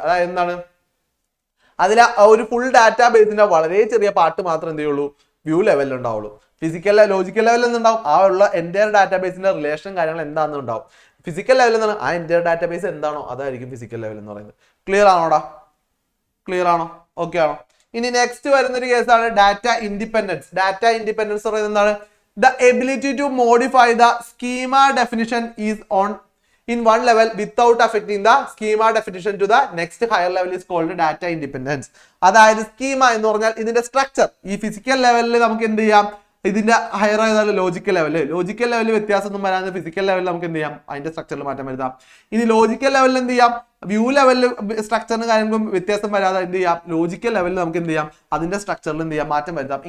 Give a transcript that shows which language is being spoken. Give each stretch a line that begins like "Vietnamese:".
Malayalam: അതായത് എന്താണ്, അതിൽ ഒരു ഫുൾ ഡാറ്റാബേസിന്റെ വളരെ ചെറിയ പാർട്ട് മാത്രം എന്ത് ചെയ്യുള്ളൂ, വ്യൂ ലെവലിൽ ഉണ്ടാവുള്ളൂ. ഫിസിക്കൽ ലോജിക്കൽ ലെവലിൽ നിന്നുണ്ടാവും ആ ഉള്ള എൻറ്റയർ ഡാറ്റാബേസിന്റെ റിലേഷൻ കാര്യങ്ങൾ എന്താണെന്ന് ഉണ്ടാവും. ഫിസിക്കൽ ലെവലിൽ നിന്നാണ് ആ എൻറ്റയർ ഡാറ്റാബേസ് എന്താണോ അതായിരിക്കും ഫിസിക്കൽ ലെവൽ എന്ന് പറയുന്നത്. ക്ലിയർ ആണോടാ? ക്ലിയർ ആണോ? ഓക്കെ ആണോ? ഇനി നെക്സ്റ്റ് വരുന്നൊരു കേസാണ് ഡാറ്റ ഇൻഡിപെൻഡൻസ്. ഡാറ്റ ഇൻഡിപെൻഡൻസ് പറയുന്നത് എന്താണ്,
English: The ability to modify the schema definition is on in one level without affecting the schema definition to the next higher level is called data independence.
Malayalam: അതായത് schema എന്ന് പറഞ്ഞാൽ ഇതിന്റെ structure. ഈ physical ലെവലിൽ നമുക്ക് എന്ത് ചെയ്യാം, ഇതിന്റെ ഹയർ ആയതാണ് ലോജിക്കൽ ലെവലിൽ വ്യത്യാസം ഒന്നും വരാതെ ഫിസിക്കൽ ലെവലിൽ നമുക്ക് എന്ത് ചെയ്യാം, അതിന്റെ സ്ട്രക്ചറിൽ മാറ്റം വരുത്താം. ഇനി ലോജിക്കൽ ലെവലിൽ എന്ത് ചെയ്യാം, വ്യൂ ലെവലിൽ സ്ട്രക്ചറിന് കാര്യങ്ങളും വ്യത്യാസം വരാതെ എന്ത് ചെയ്യാം, ലോജിക്കൽ ലെവലിൽ നമുക്ക് എന്ത് ചെയ്യാം, അതിന്റെ സ്ട്രക്ചറിൽ എന്ത് ചെയ്യാം, മാറ്റം വരുത്താം.